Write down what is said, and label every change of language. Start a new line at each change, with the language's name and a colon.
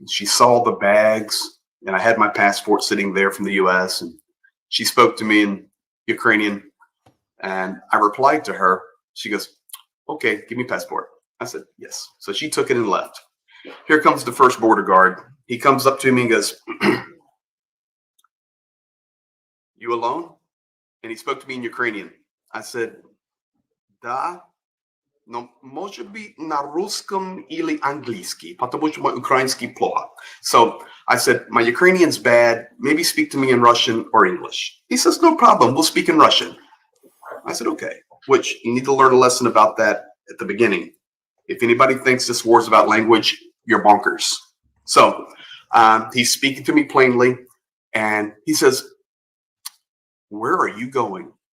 English: She saw the bags, and I had my passport sitting there from the US, and she spoke to me in Ukrainian, and I replied to her. She goes, "Okay, give me passport." I said, "Yes." So she took it and left. Here comes the first border guard. He comes up to me and goes, "You alone?" And he spoke to me in Ukrainian. I said,
Russian: "Да, но может быть на русском или английский, потому что мой украинский плохо."
English: So I said, "My Ukrainian's bad. Maybe speak to me in Russian or English." He says, "No problem. We'll speak in Russian." I said, "Okay," which you need to learn a lesson about that at the beginning. If anybody thinks this war is about language, you're bonkers. So he's speaking to me plainly, and he says, "Where are you going?"